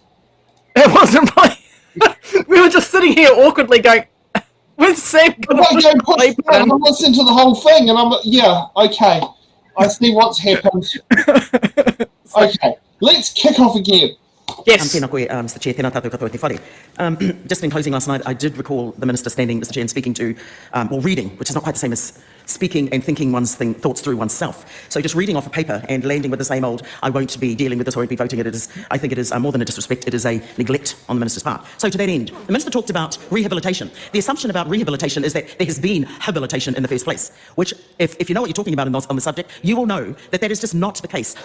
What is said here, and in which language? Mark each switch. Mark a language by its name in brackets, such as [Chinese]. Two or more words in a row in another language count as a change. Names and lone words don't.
[English] It wasn't playing. We were just sitting here awkwardly going, where's Sam? I'm listening to the whole thing and I'm like, yeah, okay. I see what's happened. Okay. Let's kick off again. Yes. Mr. Chair, [Māori] tēnā tātou katoa te whare. [English] Just in closing last night, I did recall the Minister standing, Mr. Chair, and speaking to, or reading, which is not quite the same as speaking and thinking one's thoughts through oneself. So just reading off a paper and landing with the same old, I won't be dealing with this, I won't be voting it. I think it is more than a disrespect, it is a neglect on the Minister's part. So to that end, the Minister talked about rehabilitation. The assumption about rehabilitation is that there has been habilitation in the first place, which if you know what you're talking about on the subject, you will know that that is just not the case.